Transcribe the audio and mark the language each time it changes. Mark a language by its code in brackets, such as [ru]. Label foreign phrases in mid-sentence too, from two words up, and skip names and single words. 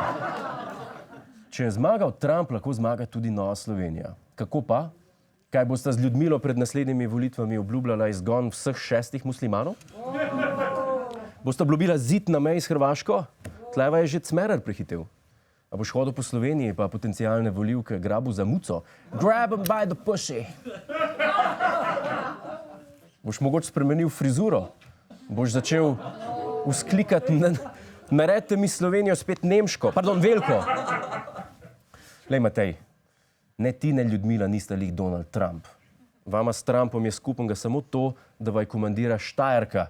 [sl] Če je zmagal Trump, lahko zmaga tudi Nova Slovenija. Kako pa? Kaj boste z Ljudmilo pred naslednjimi volitvami obljubljala izgon vseh 6 muslimanov? Boste obljubila zid na meji s Hrvaško? Tleva je že Cmerer prehitel. A boš hodil po Sloveniji, pa potencialne volivke grabu za muco? [en] Grab 'em by the pussy. Boš mogoče spremenil frizuro? Boš začel vzklikati, naredite mi Slovenijo spet nemško, pardon, veliko. Lej, Matej, ne ti, ne Ljudmila nista lih Donald Trump. Vama s Trumpom je skupenega samo to, da vaj komandira Štajerka.